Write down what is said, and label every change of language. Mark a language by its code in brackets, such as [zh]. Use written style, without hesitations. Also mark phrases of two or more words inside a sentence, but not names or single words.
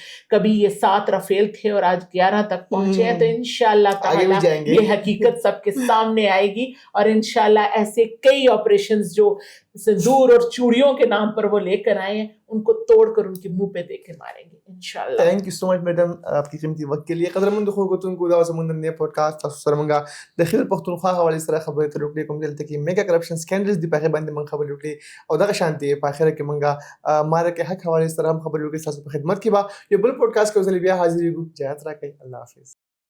[ur] کبھی یہ 7 رفیل تھے اور آج 11 تک پہنچے ہیں, تو انشاءاللہ تعالی یہ حقیقت سب کے سامنے آئے گی. اور انشاءاللہ ایسے کئی آپریشنز جو سندور اور چوڑیوں کے نام پر وہ لے کر آئے ہیں, ان کو توڑ کر ان کے منہ پہ دے کے ماریں گے انشاءاللہ. [en] thank you so much madam [ur] آپ کی قیمتی وقت کے لیے. [ps] قدرمند خلکتونکو دا زموږ نن پودکاسټ تاسو سره موږ د خیبر پښتونخوا حوالې سره خبرې اترې وکړې, کوم دلته کې [en] mega corruption scandals [ps] دي په هغې باندې موږ خبرې وکړې, او دغه شانتې په اخره کې موږ مارکې حق حوالې سره هم خبرې وکړې. ستاسو په خدمت کې به یو بل پودکاسټ کې ځلې بیا حاضرېږو. اجازت راکړئ. الله حافظ.